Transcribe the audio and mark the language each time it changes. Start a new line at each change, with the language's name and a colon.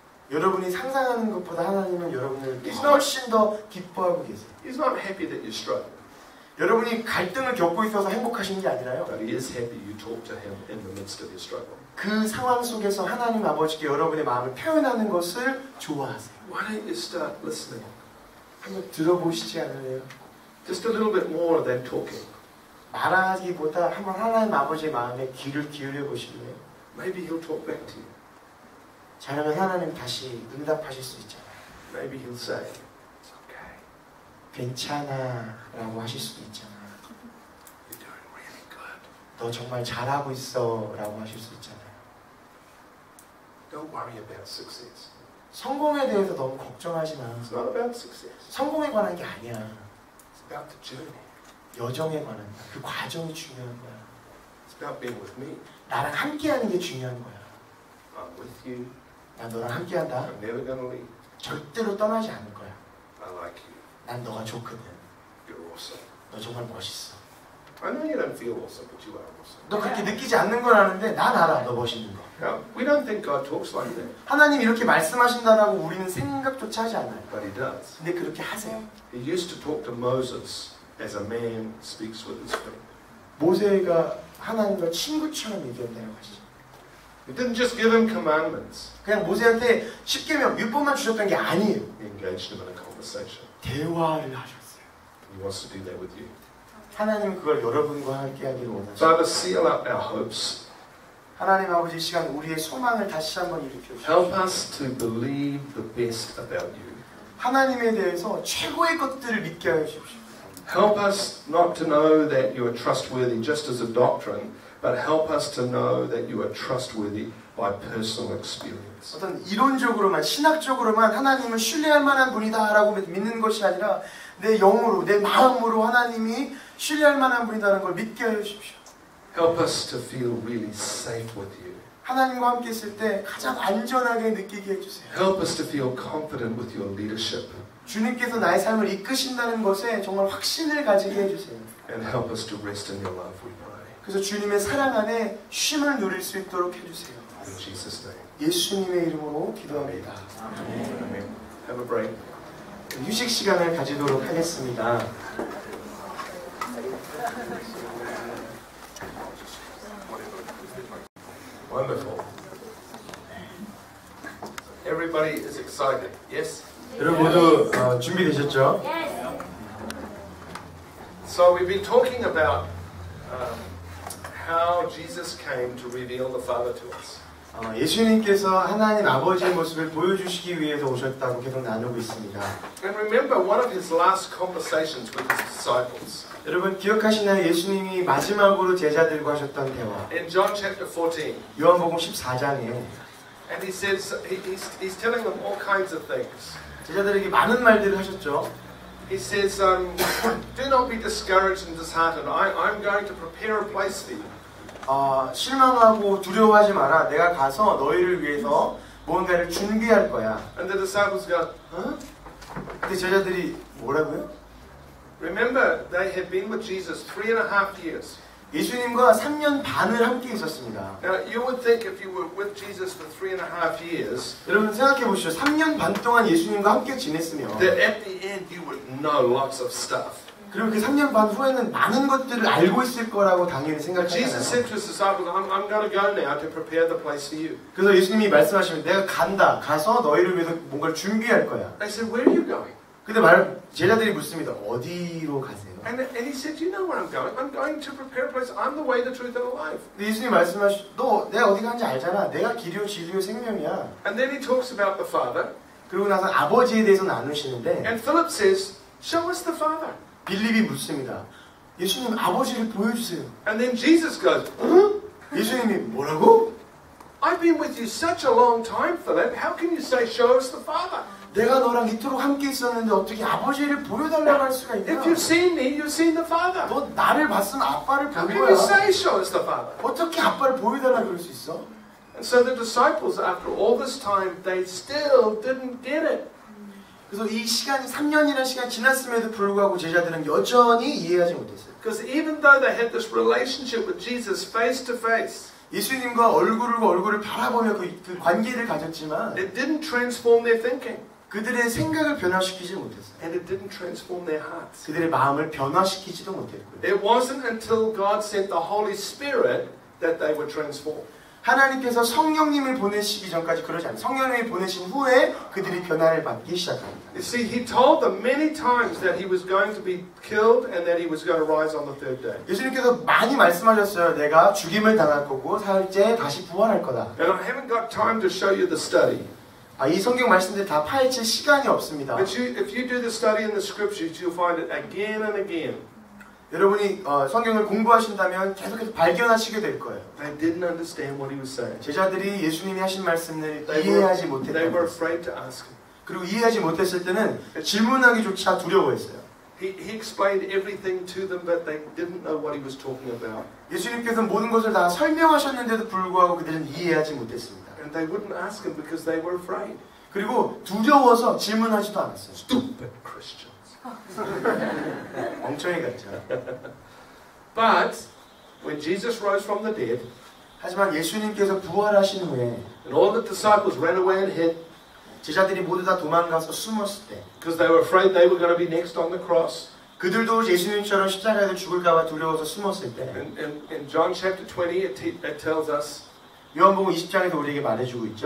Korean: 여러분이 상상하는 것보다 하나님은 여러분을
English: He's
Korean: 훨씬 더 기뻐하고 계세요.
English: He's not happy that you struggle,
Korean: 여러분이 갈등을 겪고 있어서 행복하신 게 아니라요.
English: but He is happy you talk to Him in the midst of your struggle.
Korean: 그 상황 속에서 하나님 아버지께 여러분의 마음을 표현하는 것을 좋아하세요.
English: Why don't you start listening?
Korean: 한번 들어보시지 않으세요?
English: Just a little bit more than talking.
Korean: 말하기보다 한번 하나님 아버지의 마음에 귀를 기울여 보실래요?
English: Maybe He'll talk back to you.
Korean: 잘하면 하나님 다시 응답하실 수 있잖아요.
English: Maybe He'll say, "It's okay.
Korean: 괜찮아 라고 하실 수도 있잖아요.
English: You're doing really good.
Korean: 너 정말 잘하고 있어 라고 하실 수 있잖아요.
English: Don't worry about success.
Korean: 성공에 대해서 너무 걱정하지 마.
English: It's not about success.
Korean: 성공에 관한 게 아니야.
English: It's about the journey.
Korean: 여정에 관한 거야. 그 과정이 중요한 거야.
English: It's about being with me.
Korean: 나랑 함께하는 게 중요한 거야.
English: I'm with you.
Korean: 난 너랑 함께한다.
English: I'm never going to leave.
Korean: 절대로 떠나지 않을 거야.
English: I like you.
Korean: 난 너가 좋거든.
English: You're awesome.
Korean: 너 정말 멋있어.
English: I know you don't feel awesome, but you are awesome.
Korean: 너 그렇게 느끼지 않는 건 아는데 난 알아. 너 멋있는 거.
English: Now, we don't think God talks like that,
Korean: 하나님 이렇게 말씀하신다라고 우리는 생각조차 하지 않아요.
English: but He does.
Korean: 근데 그렇게 하세요.
English: He used to talk to Moses as a man speaks with his friend.
Korean: 모세가 하나님과 친구처럼 얘기한다고 하시죠.
English: He didn't just give him commandments.
Korean: 그냥 모세한테 10계명, 율법만 주셨던 게 아니에요.
English: He engaged him in a conversation.
Korean: 대화를 하셨어요.
English: He wants to do that with you.
Korean: 하나님은 그걸 여러분과 함께 하기를 원하시죠.
English: Father, seal up our hopes.
Korean: 하나님 아버지 이 시간 우리의 소망을 다시 한번 일으켜
English: Help
Korean: 주십시오.
English: us to believe the best about you.
Korean: 하나님에 대해서 최고의 것들을 믿게 하여 주십시오.
English: Help us not to know that you are trustworthy just as a doctrine, but help us to know that you are trustworthy by personal experience.
Korean: 어떤 이론적으로만 신학적으로만 하나님을 신뢰할 만한 분이다라고 믿는 것이 아니라 내 영으로 내 마음으로 하나님이 신뢰할 만한 분이다라는 걸 믿게 하여 주십시오.
English: Help us to feel really safe with you.
Korean: 하나님과 함께 있을 때 가장 안전하게 느끼게 해주세요.
English: Help us to feel confident with your leadership.
Korean: 주님께서 나의 삶을 이끄신다는 것에 정말 확신을 가지게 해주세요.
English: And help us to rest in your love, we pray.
Korean: 그래서 주님의 사랑 안에 쉼을 누릴 수 있도록 해주세요.
English: In Jesus' name.
Korean: 예수님의 이름으로 기도합니다.
English: Amen. Have a break.
Korean: 휴식 시간을 가지도록 하겠습니다.
English: Wonderful. Everybody is excited. Yes?
Korean: 여러분 모두 준비되셨죠?
English: So we've been talking about how Jesus came to reveal the Father to us.
Korean: 예수님께서 하나님 아버지의 모습을 보여주시기 위해서 오셨다고 계속 나누고 있습니다.
English: And remember one of his last conversations with his disciples.
Korean: 여러분 기억하시나요? 예수님이 마지막으로 제자들과 하셨던 대화.
English: In John chapter 14.
Korean: 요한복음 14장에
English: And he says, he's telling them all kinds of things.
Korean: 제자들에게 많은 말들을 하셨죠.
English: He says, do not be discouraged and disheartened. I'm going to prepare a place for you.
Korean: 실망하고 두려워하지 마라. 내가 가서 너희를 위해서 무언가를 준비할 거야.
English: And the disciples go, 어?
Korean: 근데 제자들이 뭐라고요?
English: remember, they had been with Jesus 3.5 years.
Korean: 예수님과 3년 반을 함께 있었습니다.
English: Now, you would think if you were with Jesus for 3.5 years,
Korean: 여러분 생각해 보시죠. 3년 반 동안 예수님과 함께 지냈으면
English: that at the end you would know lots of stuff.
Korean: 그리고 그 3년 반 후에는 많은 것들을 알고 있을 거라고 당연히
English: Jesus said
Korean: 생각하잖아요.
English: to his disciples, I'm going to go now to prepare the place for you.
Korean: 그래서 예수님이 말씀하시면 내가 간다. 가서 너희를 위해서 뭔가를 준비할 거야.
English: They said, where are you going?
Korean: 근데 제자들이 묻습니다. 어디로 가세요?
English: And he said, you know where I'm going. I'm going to prepare a place. I'm the way, the truth, and the life.
Korean: 근데 예수님 너 내가 어디 가는지 알잖아. 내가 길이요 진리요 생명이야.
English: And then he talks about the Father.
Korean: 그리고 나서 아버지에 대해서 나누시는데
English: And Philip says, show us the Father.
Korean: 빌립이 묻습니다. 예수님 아버지를 보여주세요.
English: And then Jesus goes,
Korean: 응? 예수님이 뭐라고?
English: I've been with you such a long time, Philip. How can you say, show us the Father?
Korean: 내가 너랑 이토록 함께 있었는데 어떻게 아버지를 보여달라고 할 수가 있냐?
English: If you've seen me, you've seen the Father.
Korean: 너 나를 봤으면 아빠를
English: How
Korean: 본
English: can you
Korean: 거야.
English: say, show us the Father?
Korean: 어떻게 아빠를 보여달라고 그럴 수 있어?
English: And so the disciples, after all this time, they still didn't get it.
Korean: 그래서 이 시간이 3년이라는 시간이 지났음에도 불구하고 제자들은 여전히 이해하지 못했어요.
English: Because even though they had this relationship with Jesus face to face,
Korean: 예수님과 얼굴을 바라보며 그 관계를 가졌지만
English: it didn't transform their thinking.
Korean: 그들의 생각을 변화시키지 못했어요.
English: And it didn't transform their hearts.
Korean: 그들의 마음을 변화시키지도 못했고요.
English: It wasn't until God sent the Holy Spirit that they were transformed.
Korean: 하나님께서 성령님을 보내시기 전까지 그러지 않아요. 성령님을 보내신 후에 그들이 변화를 받기 시작합니다.
English: You see, He told them many times that He was going to be killed and that He was going to rise on the third day.
Korean: 예수님께서 많이 말씀하셨어요. 내가 죽임을 당할 거고 사흘째 다시 부활할 거다.
English: And I haven't got time to show you the study.
Korean: 이 성경 말씀들 다 파헤칠 시간이 없습니다.
English: But if you do the study in the scriptures, you'll find it again and again.
Korean: 여러분이 성경을 공부하신다면 계속해서 발견하시게 될 거예요.
English: They didn't understand what He was saying.
Korean: 제자들이 예수님이 하신 말씀을
English: They
Korean: 이해하지
English: were
Korean: 못했다.
English: afraid to ask Him.
Korean: 그리고 이해하지 못했을 때는 질문하기조차 두려워했어요.
English: He explained everything to them, but they didn't know what He was talking about.
Korean: 예수님께서 모든 것을 다 설명하셨는데도 불구하고 그들은 이해하지 못했습니다.
English: And they wouldn't ask Him because they were afraid.
Korean: 그리고 두려워서 질문하지도 않았어요.
English: Stupid Christians.
Korean: 멍청이 같죠.
English: But when Jesus rose from the dead,
Korean: 하지만 예수님께서 부활하신 후에
English: and all the disciples ran away and hid,
Korean: 제자들이 모두 다 도망가서 숨었을 때
English: because they were afraid they were going to be next on the cross.
Korean: 그들도 예수님처럼 십자가에서 죽을까봐 두려워서 숨었을 때
English: In John chapter 20, it tells us
Korean: 요한복음 20장에서 우리에게 말해주고 있죠.